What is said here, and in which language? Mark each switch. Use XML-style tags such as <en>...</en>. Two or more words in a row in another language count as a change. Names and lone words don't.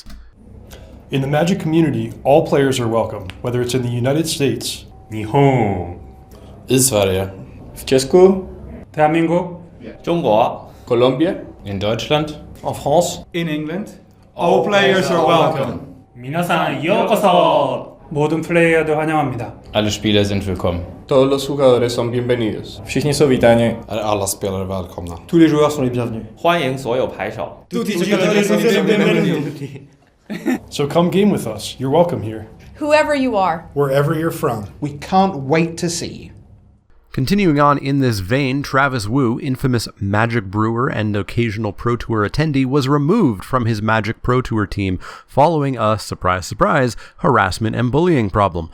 <en>In the Magic community, all players are welcome, whether it's in the United States, Nihon,</en> <sv>I Sverige,</sv> <cs>w Česku, 대한민국, Jungwa, Colombia,</cs> <de>in Deutschland,</de> <fr>en France,</fr> <en>In England, all players are welcome.</en> <ja>皆さん ようこそ.</ja> <ko>모든 플레이어들 환영합니다.</ko> <de>alle Spieler sind willkommen.</de> <es>todos los jugadores son bienvenidos.</es> <cs>Všichni jsou vítáni.</cs> <sv>Alla spelare välkomna.</sv> <fr>Tous les joueurs sont les bienvenus.</fr> <zh>欢迎所有牌手。</zh> <en>so come game with us. You're welcome here. Whoever you are. Wherever you're from. We can't wait to see you. Continuing on in this vein, Travis Wu, infamous Magic brewer and occasional Pro Tour attendee, was removed from his Magic Pro Tour team following a, surprise, surprise, harassment and bullying problem.</en>